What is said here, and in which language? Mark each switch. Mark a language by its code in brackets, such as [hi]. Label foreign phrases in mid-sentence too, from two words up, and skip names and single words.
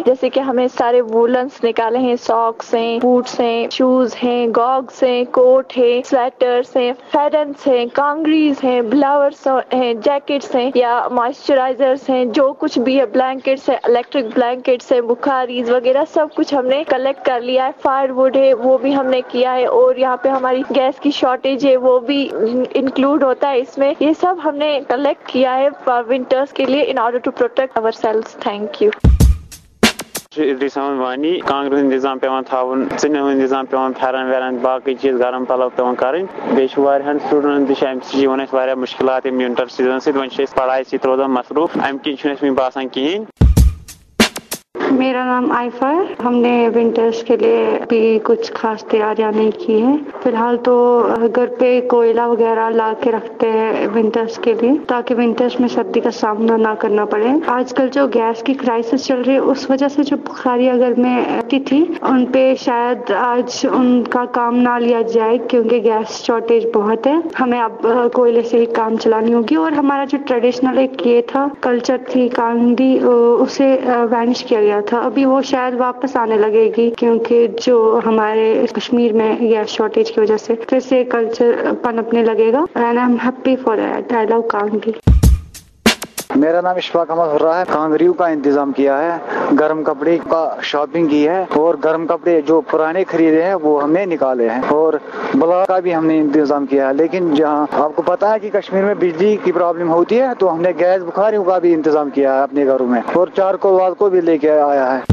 [ur] جیسے کہ ہمیں سارے وولنس نکالے ہیں، ساکس ہیں، بوٹس ہیں، شوز ہیں، گاگس ہیں، کوٹ ہے، سویٹرز ہیں، فیرنس ہیں، کانگریز ہیں، بلاورس ہیں، جیکٹس ہیں یا مائسچرائزرز ہیں، جو کچھ بھی ہے، بلینکٹس ہیں، [en] electric blankets [ur] ہیں، بخاریز وغیرہ سب کچھ ہم نے کلیکٹ کر لیا ہے. [en] fire wood [ur] ہے وہ بھی ہم نے کیا ہے، اور یہاں پہ ہماری گیس کی شارٹیج ہے وہ بھی انکلوڈ ہوتا ہے اس میں. یہ سب ہم نے کلیکٹ کیا ہے ونٹرز کے لیے [en] in order to protect our selves. thank you. [ks] وانی کانگر ہند نظام پیوان تھاون، ژٕنن ہند نظام پیوان، پھیرن ویرن باقی چیز گرم پلو پیوان کریں. بیٚیہِ واریاہن سٹوڈنٹن تہِ چھِ امہِ سۭتۍ یِوان اَسہِ واریاہ مُشکلات ییٚمہِ [en] winter season [ks] سۭتۍ. وۄنۍ چھِ أسۍ پڑھاے سۭتۍ روزان مصروف، امہِ کِنۍ چھُنہٕ اَسہِ وٕنہِ باسان کِہیٖنۍ. [ur] میرا نام آئفا ہے. ہم نے ونٹرز کے لیے بھی کچھ خاص تیاریاں نہیں کی ہیں فی الحال. تو گھر پہ کوئلہ وغیرہ لا کے رکھتے ہیں ونٹرز کے لیے تاکہ ونٹرز میں سردی کا سامنا نہ کرنا پڑے. آج کل جو گیس کی کرائسس چل رہی ہے اس وجہ سے جو بخاریاں گھر میں آتی تھی ان پہ شاید آج ان کا کام نہ لیا جائے کیونکہ [en] gas shortage [ur] بہت ہے. ہمیں اب کوئلے سے ہی کام چلانی ہوگی. اور ہمارا جو ٹریڈیشنل ایک یہ تھا کلچر تھی کانگڑی، اسے وینش کیا گیا تھا. ابھی وہ شاید واپس آنے لگے گی کیونکہ جو ہمارے کشمیر میں [en] gas shortage [ur] کی وجہ سے پھر سے کلچر پنپنے لگے گا. [en] and I'm happy for that. آئی لو کانگڑی. [ur] میرا نام اشفاق احمد ہو رہا ہے. کانگریوں کا انتظام کیا ہے، گرم کپڑے کا شاپنگ کی ہے، اور گرم کپڑے جو پرانے خریدے ہیں وہ ہم نے نکالے ہیں، اور بلا کا بھی ہم نے انتظام کیا ہے. لیکن جہاں آپ کو پتا ہے کہ کشمیر میں بجلی کی پرابلم ہوتی ہے تو ہم نے گیس بخاریوں کا بھی انتظام کیا ہے اپنے گھروں میں، اور چارکول وال کو بھی لے کے آیا ہے.